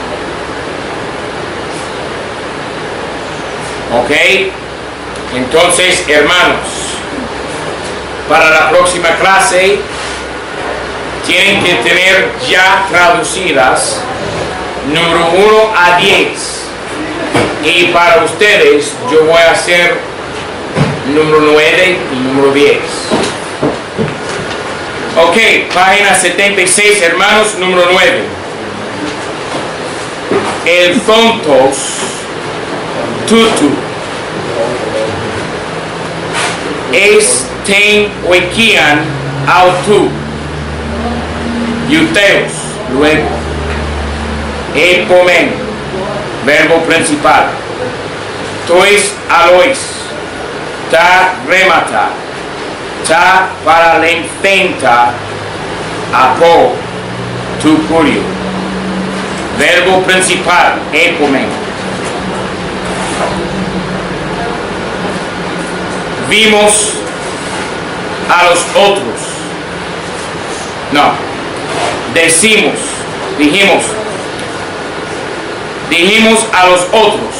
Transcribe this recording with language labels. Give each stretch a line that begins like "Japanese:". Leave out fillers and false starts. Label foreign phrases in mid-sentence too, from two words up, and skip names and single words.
Spanish: Ok, entonces, hermanos, para la próxima clase tienen que tener ya traducidas número 1 a 10. Y para ustedes yo voy a hacer número 9 y número 10. Ok, página 76, hermanos, número 9.
Greek: ἐλθόντος τούτου εἰς τὴν οἰκίαν αὐτοῦ
Spanish: iuteos, luego epomen, verbo principal,
Greek: τοῖς ἄλλοις τὰ ῥήματα τὰ παραλημφθέντα ἀπὸ τοῦ κυρίου,
Spanish: verbo principal, epomen. Vimos a los otros. No. Dijimos a los otros.